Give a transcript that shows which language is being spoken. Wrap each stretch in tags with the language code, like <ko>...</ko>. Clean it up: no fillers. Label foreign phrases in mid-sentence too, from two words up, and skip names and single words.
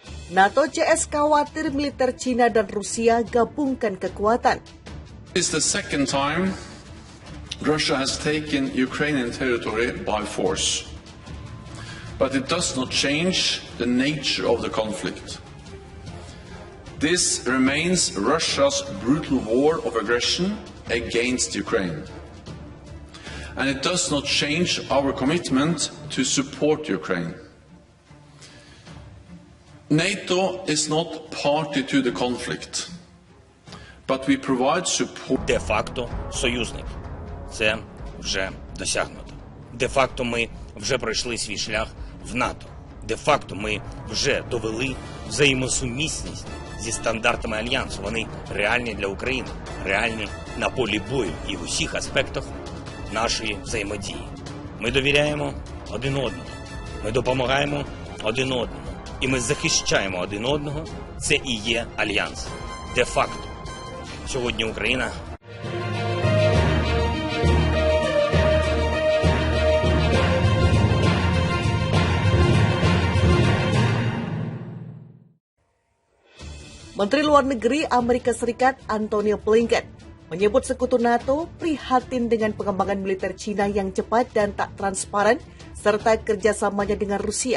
<id>NATO CS khawatir militer Cina dan Rusia gabungkan kekuatan.</id> <en>This is the second time Russia has taken Ukrainian territory by force. But it does not change the nature of the conflict. This remains Russia's brutal war of aggression against Ukraine. And it does not change our commitment to support Ukraine. NATO is not party to the conflict, but we provide support.</en> <uk>Де-факто союзник. Це вже досягнуто. Де-факто ми вже пройшли свій шлях в НАТО. Де-факто ми вже довели взаємосумісність зі стандартами Альянсу. Вони реальні для України, реальні на полі бою і в усіх аспектах нашої взаємодії. Ми довіряємо один одному, ми допомагаємо один одному, і ми захищаємо один одного. Це і є Альянс. Де-факто. Сьогодні Україна...</uk> <id>Menteri Luar Negeri Amerika Serikat Antony Blinken menyebut sekutu NATO prihatin dengan pengembangan militer Cina yang cepat dan tak transparan serta kerjasamanya dengan Rusia.</id>